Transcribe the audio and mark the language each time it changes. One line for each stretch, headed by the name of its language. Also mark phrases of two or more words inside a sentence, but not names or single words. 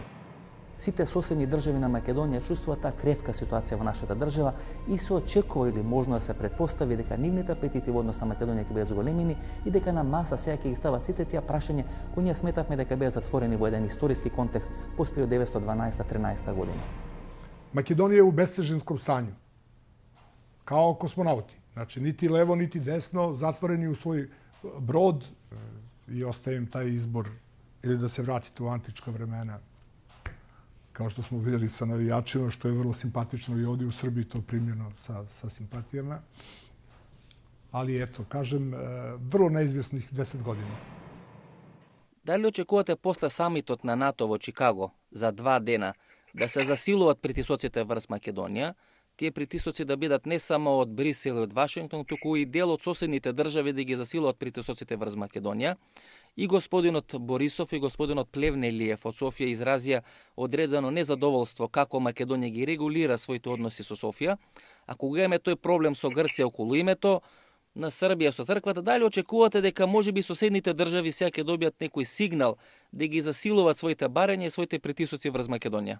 Macedonian: Сите соседни држави на Македонија чувствуваат таа кревка ситуација во нашата држава и се очекува или можно да се претпостави дека нивните апетити во однос на Македонија ќе бидат зголемени и дека на маса сега ќе ги стават сите тие прашања кои ние сметавме дека беа затворени во еден историски контекст после 1912-13 година.
Serbian: Македонија е у бестежинском станју. Као космонаути. Значи, нити лево, нити десно, затворени у свој брод и оставим тај избор или да се вратите у античка времена. Kao što smo vidjeli sa navijačima, što je vrlo simpatično i ovdje u Srbiji to primljeno sa simpatijama. Ali eto, kažem, vrlo neizvjesnih 10 godina.
Macedonian: Дали очекувате после самитот на НАТО во Чикаго за 2 дена да се засилуваат притисоците врз Македонија, тие притисоци да бидат не само од Брисел и од Вашингтон, туку и дел од соседните држави да ги засилуваат притисоците врз Македонија? И господинот Борисов и господинот Плевнелиев од Софија изразија одредено незадоволство како Македонија ги регулира своите односи со Софија, а кога имаме тој проблем со Грција околу името на Србија со црквата, дали очекувате дека можеби соседните држави сега ќе добијат некој сигнал да ги засилуваат своите барања и своите притисоци врз Македонија?